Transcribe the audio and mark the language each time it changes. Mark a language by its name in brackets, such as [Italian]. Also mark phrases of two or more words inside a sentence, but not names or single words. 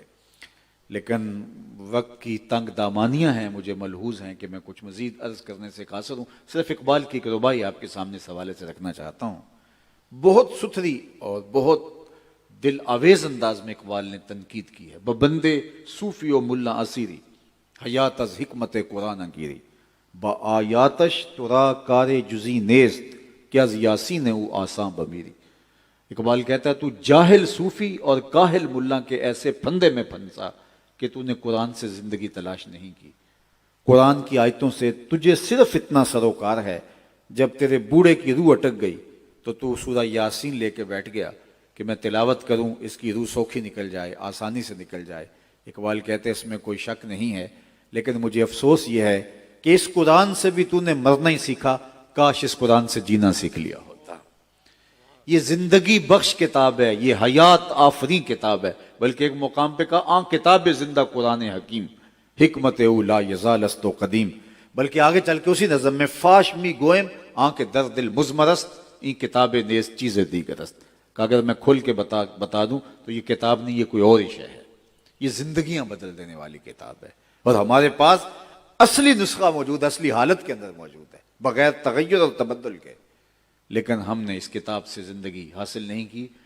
[Urdu] لیکن وقت کی تنگ دامانیاں ہیں، مجھے ملحوظ ہیں کہ میں کچھ مزید عرض کرنے سے قاصر ہوں. صرف اقبال کی ایک ربائی آپ کے سامنے اس حوالے سے رکھنا چاہتا ہوں. بہت ستھری اور بہت دل آویز انداز میں اقبال نے تنقید کی ہے. [Persian] ببندے صوفی و ملا اسیری حیات از حکمت قرآن گیری، با آیاتش ترا کار جزی نیست کہ از یاسین او آساں بمیری. [Urdu] اقبال کہتا ہے تو جاہل صوفی اور کاہل ملا کے ایسے پھندے میں پھنسا کہ تو نے قرآن سے زندگی تلاش نہیں کی. قرآن کی آیتوں سے تجھے صرف اتنا سروکار ہے، جب تیرے بوڑھے کی روح اٹک گئی تو سورہ یاسین لے کے بیٹھ گیا کہ میں تلاوت کروں، اس کی روح سوکھی نکل جائے، آسانی سے نکل جائے. اقبال کہتے ہیں اس میں کوئی شک نہیں ہے، لیکن مجھے افسوس یہ ہے کہ اس قرآن سے بھی تو نے مرنا ہی سیکھا، کاش اس قرآن سے جینا سیکھ لیا ہوتا. یہ زندگی بخش کتاب ہے، یہ حیات آفریں کتاب ہے. بلکہ ایک مقام پہ کہا [Persian] کتاب زندہ قرآن حکیم، حکمت او لا یزال است و قدیم. [Urdu] بلکہ آگے چل کے اسی نظم میں [Persian] فاش می گوئم آنکھ در دل مزمرست این کتاب نیز چیز دیگرست. [Urdu] کہ اگر میں کھل کے بتا دوں تو یہ کتاب نہیں، یہ کوئی اور ہی شے ہے. یہ زندگیاں بدل دینے والی کتاب ہے اور ہمارے پاس اصلی نسخہ موجود ہے، اصلی حالت کے اندر موجود ہے، بغیر تغیر اور تبدل کے. لیکن ہم نے اس کتاب سے زندگی حاصل نہیں کی.